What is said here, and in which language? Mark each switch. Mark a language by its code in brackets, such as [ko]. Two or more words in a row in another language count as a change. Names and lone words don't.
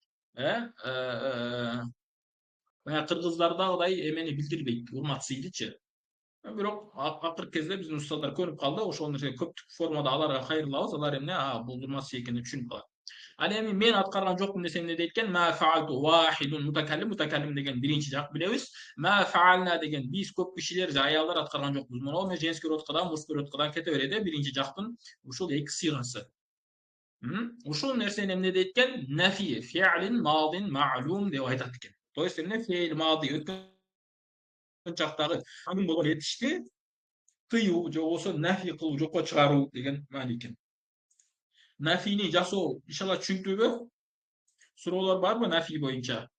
[ky] Кыргыздардагыдай эмени билдирбейт, урматсыйдычы. Бирок акыркы кезде биздин устаздар көрүп калды, ошол нерсе көптүк формада аларга кайрылабыз, алар эмне, бул урматсый экенин түшүнүп калат. Ал эми мен аткарган жокмун десем эмне дейт экен? [ar] ما فعلت واحد متكلم [ky] деген биринчи жак билебиз. [ar] ما فعلنا [ky] деген биз көп кишилер же аялдар аткарган жокпуз. Мына мен [ru] женский родкадан, мужской родкадан [ky] кете берет, биринчи жактын ушул эки сыйгасы. Ушул нерсени эмне дейт экен? [ar] نفي فعل ماض معلوم [ky] деп айтат экен. [ru] То есть [ky] эмне [ar] فعل ماضي [ky] өткөн чактагы анын болгон этишти тыюу же болбосо нафи кылуу, жокко чыгаруу деген маани экен. Нафини жасоо иншалла түшүнүктүүбү? Суроолор барбы нафи боюнча?